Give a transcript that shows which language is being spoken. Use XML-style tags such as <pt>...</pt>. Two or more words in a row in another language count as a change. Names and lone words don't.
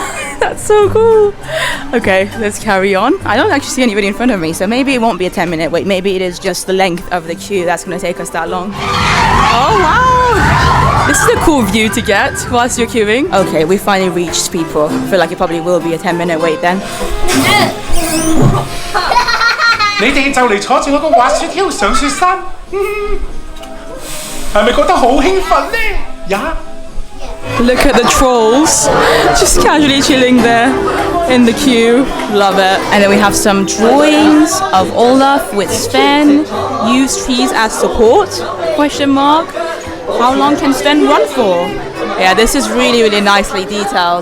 <en>That's so cool. Okay, let's carry on. I don't actually see anybody in front of me, so maybe it won't be a 10-minute wait. Maybe it is just the length of the queue that's going to take us that long. Oh wow! This is a cool view to get whilst you're queuing. Okay, we finally reached people. I feel like it probably will be a 10-minute wait then.</en> <yue>你哋就嚟坐住嗰個滑雪橇上雪山，係咪覺得好興奮呢？呀！</yue> <en>Look at the trolls, just casually chilling there in the queue. Love it. And then we have some drawings of Olaf with Sven. Use trees as support? Question mark. How long can Sven run for? Yeah, this is really, really nicely detailed.</en>